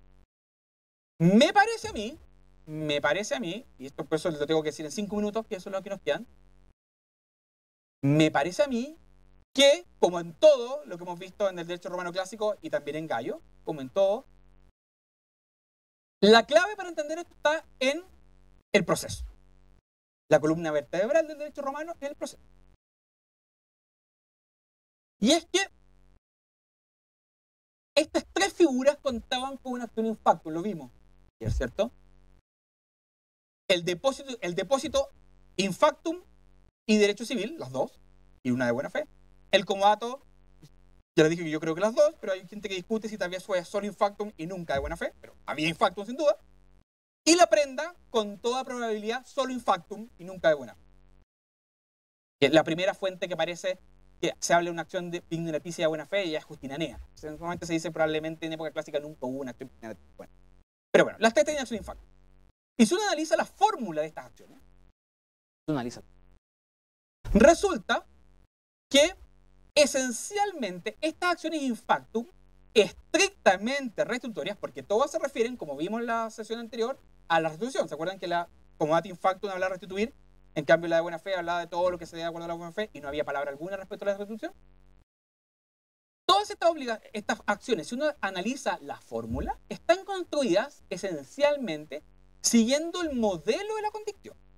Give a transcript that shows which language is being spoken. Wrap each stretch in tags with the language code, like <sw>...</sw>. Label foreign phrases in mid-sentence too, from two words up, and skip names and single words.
<es>Me parece a mí, y esto por eso lo tengo que decir en 5 minutos, que eso es lo que nos quedan, me parece a mí que, como en todo lo que hemos visto en el derecho romano clásico y también en Gallo, como en todo, la clave para entender esto está en el proceso. La columna vertebral del derecho romano es el proceso. Y es que estas tres figuras contaban con una acción</es> <la>in factum,</la> <es>lo vimos, ¿cierto? El depósito</es> <la>in factum</la> <es>y derecho civil, las dos, y una de buena fe. El comodato, ya les dije que yo creo que las dos, pero hay gente que discute si tal vez fue solo</es> <la>in factum</la> <es>y nunca de buena fe, pero había</es> <la>in factum</la> <es>sin duda. Y la prenda, con toda probabilidad, solo</es> <la>in factum</la> <es>y nunca de buena fe. La primera fuente que aparece que se habla de una acción de pignaticia de buena fe y es Justinanea. Normalmente se dice probablemente en época clásica nunca hubo una acción pignaticia. Bueno. Pero bueno, las tres tenían acción</es> <la>in factum.</la> <es>Y si uno analiza la fórmula de estas acciones, resulta que esencialmente estas acciones</es> <la>in factum</la> <es>estrictamente restitutorias, porque todas se refieren, como vimos en la sesión anterior, a la restitución. ¿Se acuerdan que la comodato</es> <la>in factum</la> <es>hablaba de restituir? En cambio, la de buena fe hablaba de todo lo que se dé de acuerdo a la buena fe y no había palabra alguna respecto a la restitución. Todas estas acciones, si uno analiza la fórmula, están construidas esencialmente siguiendo el modelo de la condicción.</es>